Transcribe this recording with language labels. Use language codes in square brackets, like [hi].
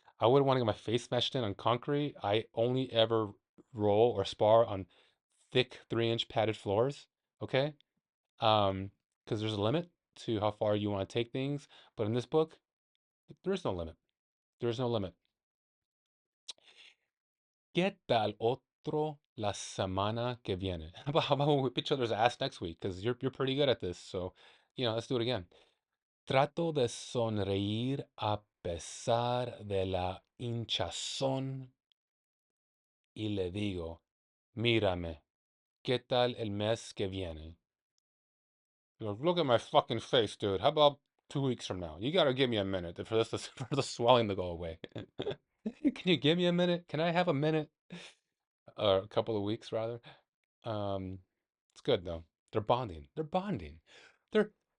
[en] I wouldn't want to get my face smashed in on concrete. I only ever roll or spar on thick 3-inch padded floors. Okay. Because there's a limit to how far you want to take things. But in this book, there's no limit. There's no limit. [es] ¿Qué tal otro la semana que viene? [en] How about we whip each other's ass next week? Because you're pretty good at this. So, let's do it again. [es] Trato de sonreír a pesar de la hinchazón y le digo, mírame, ¿qué tal el mes que viene? [en] He goes, look at my fucking face, dude. How about 2 weeks from now? You gotta give me a minute for this for the swelling to go away. Can you give me a minute? Can I have a minute? Or a couple of weeks, rather. Um, it's good though. They're bonding. They're bonding. They're.